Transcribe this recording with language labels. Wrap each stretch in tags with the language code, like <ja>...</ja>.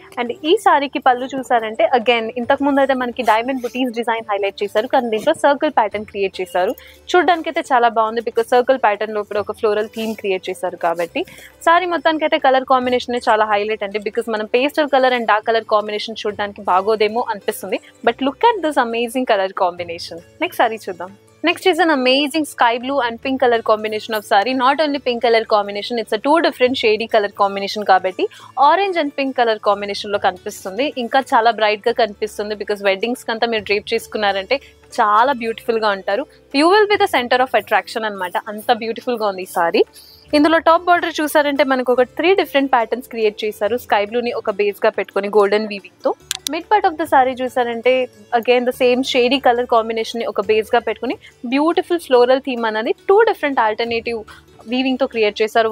<te>And ఈ సారీకి పళ్ళు చూసారంటే అగైన్ ఇంతకు ముందు అయితే మనకి డైమండ్ బుటీస్ డిజైన్ హైలైట్ చేశారు, కానీ దీంట్లో సర్కిల్ ప్యాటర్న్ క్రియేట్ చేశారు. చూడడానికి అయితే చాలా బాగుంది బికాస్ సర్కిల్ ప్యాటర్న్ లో ఒక ఫ్లోరల్ థీమ్ క్రియేట్ చేశారు కాబట్టి. సారీ మొత్తానికి అయితే</te> <en>colour combination చాలా highlight అండి because మనం pastel colour and dark colour combination</en> <te>చూడడానికి బాగోదేమో అనిపిస్తుంది,</te> <en>But look at this amazing colour combination.</en> <te>Next sorry చూద్దాం.</te> <en>Next is an amazing sky blue and pink color combination of saree. Not only pink color combination, it's a two different shady color combination</en> <te>kabatti</te> <en>orange and pink color combination</en> <te>lo kanipistundi. Inka chala bright ga kanipistundi because weddings kanta meer drape cheskunnarante చాలా beautiful గా ఉంటారు.</te> <en>you will be the centre of attraction</en> <te>అనమాట, అంత beautiful గా ఉంది ఈ sorry. ఇందులో top border చూసారంటే మనకు ఒక 3 డిఫరెంట్ ప్యాటర్న్స్ క్రియేట్ చేశారు. స్కై బ్లూ ని ఒక బేస్ గా పెట్టుకుని గోల్డెన్ వీవింగ్ తో.</te> <en>mid part of the sari</en> <te>చూసారంటే again the same shady colour combination ని ఒక బేస్ గా పెట్టుకుని బ్యూటిఫుల్ ఫ్లోరల్ థీమ్ అనేది 2 డిఫరెంట్ ఆల్టర్నేటివ్ వీవింగ్ తో క్రియేట్ చేశారు.</te>